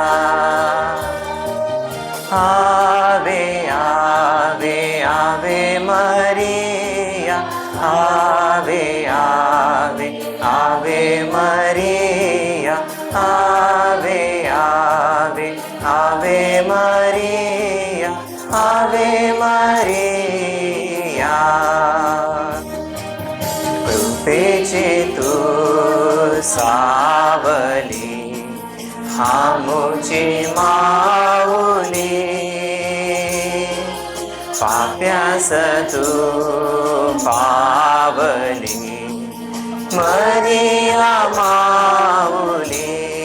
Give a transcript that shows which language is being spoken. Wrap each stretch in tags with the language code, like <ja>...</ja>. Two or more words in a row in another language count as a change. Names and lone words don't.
<la>Ave, Ave, Ave Maria, Ave, Ave, Ave Maria, Ave, Ave, Ave Maria, Ave Maria.</la> <mr>कृपेचे तू सावली, आमुची माऊली, पाप्यास तू पावली, मरिया माऊली.</mr>